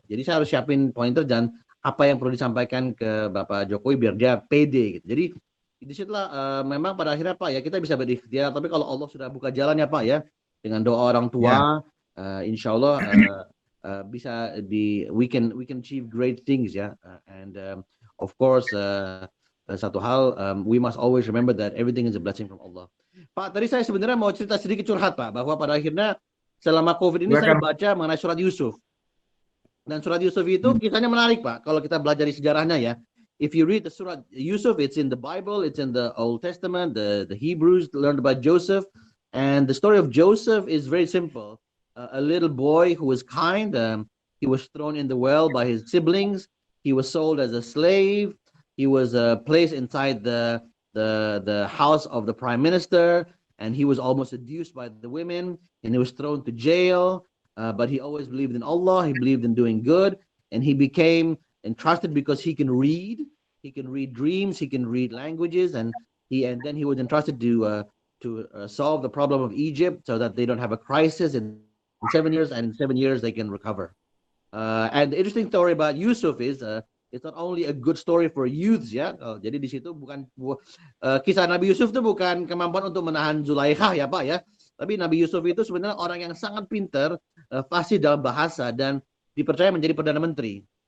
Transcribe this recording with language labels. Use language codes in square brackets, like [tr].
[id] Jadi saya harus siapin pointer dan apa yang perlu disampaikan ke Bapak Jokowi biar dia pede gitu. Jadi disitulah memang pada akhirnya Pak ya kita bisa berikhtiar, tapi kalau Allah sudah buka jalan ya Pak ya, dengan doa orang tua insya Allah bisa [en] we can achieve great things [id] ya. [en] And of course [id] satu hal [en] we must always remember that everything is a blessing from Allah. [id] Pak, tadi saya sebenarnya mau cerita sedikit curhat Pak, bahwa pada akhirnya selama COVID ini saya baca mengenai surat Yusuf. Dan surat Yusuf itu kisahnya menarik Pak kalau kita belajar di sejarahnya ya. [en] if you read the Surah Yusuf, it's in the Bible, it's in the Old Testament. The Hebrews learned about Joseph, and the story of Joseph is very simple. A little boy who was kind. He was thrown in the well by his siblings. He was sold as a slave. He was placed inside the house of the prime minister, and he was almost seduced by the women, and he was thrown to jail. But he always believed in Allah. He believed in doing good, and he became entrusted because he can read. He can read dreams. He can read languages, and then he was entrusted to solve the problem of Egypt so that they don't have a crisis in 7 years, and in 7 years they can recover. And the interesting story about Yusuf is it's not only a good story for youths ya. [id] Jadi di situ bukan kisah Nabi Yusuf itu bukan kemampuan untuk menahan Zulaikha ya Pak ya. Tapi Nabi Yusuf itu sebenarnya orang yang sangat pintar, fasih dalam bahasa, dan dipercaya menjadi perdana menteri.